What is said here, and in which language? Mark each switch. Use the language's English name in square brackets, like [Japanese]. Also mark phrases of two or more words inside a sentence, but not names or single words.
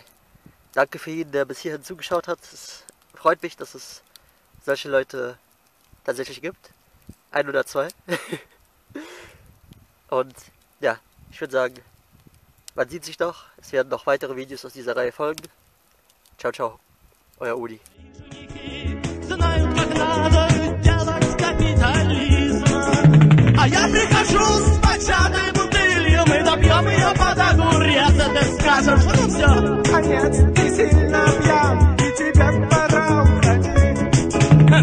[German] Danke für jeden, der bis hierhin zugeschaut hat. Es freut mich, dass es solche Leute tatsächlich gibt. 1 oder 2. Und ja, ich würde sagen, man sieht sich noch. Es werden noch weitere Videos aus dieser Reihe folgen. [Italian] Ciao, ciao. [German] Euer Udi. [Russian] Я прихожу с початой бутылью, мы допьем ее под огурец, а ты скажешь, ну все, конец, ты сильно пьян, и тебе пора уходить.